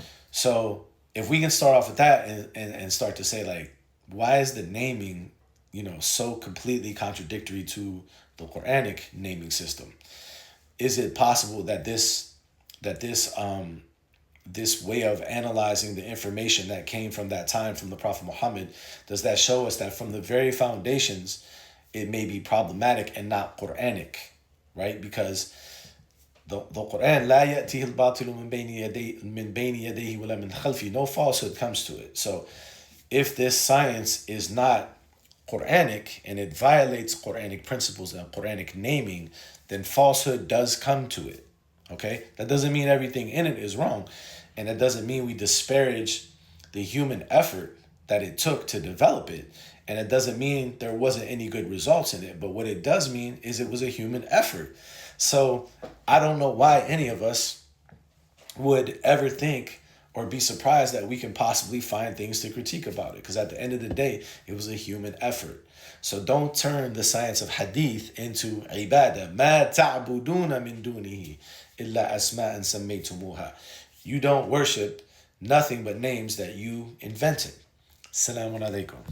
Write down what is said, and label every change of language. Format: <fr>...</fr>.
<en>So if we can start off with that and start to say, like, why is the naming, so completely contradictory to the Quranic naming system? Is it possible that this way of analyzing the information that came from that time from the Prophet Muhammad, does that show us that from the very foundations, it may be problematic and not Quranic, right? Because the Quran,</en> <ar>لا يأتيه الباطل من بين يديه ولا من خلفه,</ar> <en>no falsehood comes to it. So if this science is not Quranic and it violates Quranic principles and Quranic naming, then falsehood does come to it. Okay? That doesn't mean everything in it is wrong. And that doesn't mean we disparage the human effort that it took to develop it. And it doesn't mean there wasn't any good results in it. But what it does mean is it was a human effort. So I don't know why any of us would ever think or be surprised that we can possibly find things to critique about it. Because at the end of the day, it was a human effort. So don't turn the science of hadith into ibadah.</en> <ar>ما تعبدون من دونه إلا أسماء سميتموها.</ar> <en>You don't worship nothing but names that you invented. Assalamu alaikum.</en>